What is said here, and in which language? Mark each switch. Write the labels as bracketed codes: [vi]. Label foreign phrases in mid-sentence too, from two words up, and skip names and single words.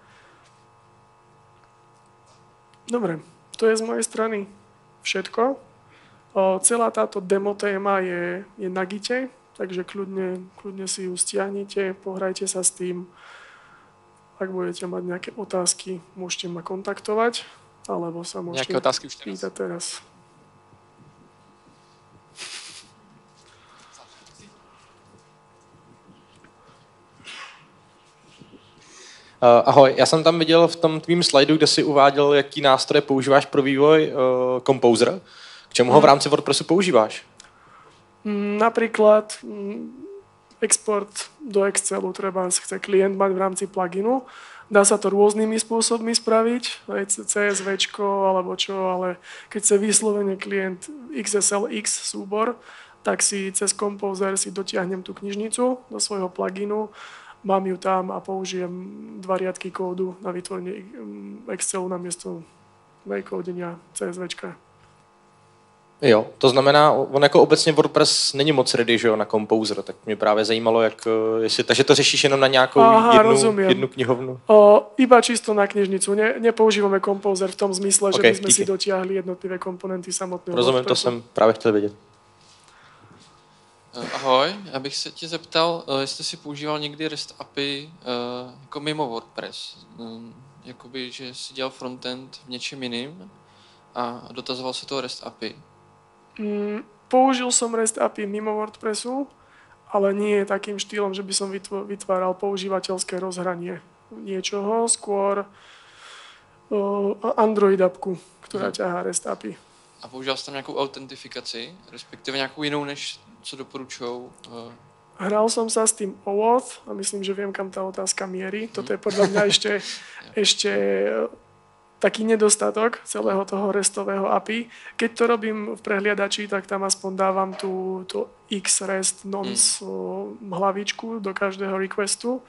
[sk] Dobre, to je z mojej strany všetko. Celá táto demo téma je na Gite, takže kľudne si ju stiahnite, pohrajte sa s tým. Ak budete mať nejaké otázky, môžete ma kontaktovať, alebo sa môžete pýtať teraz. [cs] Ahoj, já jsem tam viděl v tom tvým slajdu, kde si uváděl, jaký nástroje používáš pro vývoj Composer. K čemu ho v rámci WordPressu používáš? [sk] Napríklad export do Excelu treba chce klient mať v rámci pluginu. Dá sa to rôznymi spôsobmi spraviť, aj CSVčko alebo čo, ale keď chce vyslovene klient XSLX súbor, tak si cez Composer si dotiahnem tú knižnicu do svojho pluginu, mám ju tam a použijem 2 riadky kódu na vytvorenie Excelu namiesto vejkodenia CSVčka. [cs] Jo, to znamená, on jako obecně WordPress není moc ready, že jo, na Composer, tak mě právě zajímalo, takže to řešíš jenom na nějakou jednu knihovnu? [sk] Iba čisto na knižnicu, nepoužívame Composer v tom zmysle, že by sme si dotiahli jednotlivé komponenty samotného [cs] Rozumím, [sk] WordPressu. [cs] to jsem právě chtěl vědět. Ahoj, já bych se tě zeptal, jestli jsi používal někdy REST API jako mimo WordPress. Jakoby, že jsi dělal frontend v něčem jiným a dotazoval se toho REST API. [sk] Použil som REST API mimo WordPressu, ale nie takým štýlom, že by som vytváral používateľské rozhranie niečoho, skôr Android appku, ktorá ťahá REST API. [cs] A používal jsi tam nějakou autentifikaci, respektive nějakou jinou, než co doporučujou? [sk] Hral som sa s tým OAuth a myslím, že viem, kam tá otázka mierí. Toto je podľa mňa ešte taký nedostatok celého toho restového API. Keď to robím v prehliadači, tak tam aspoň dávam tú XREST nonce hlavičku do každého requestu.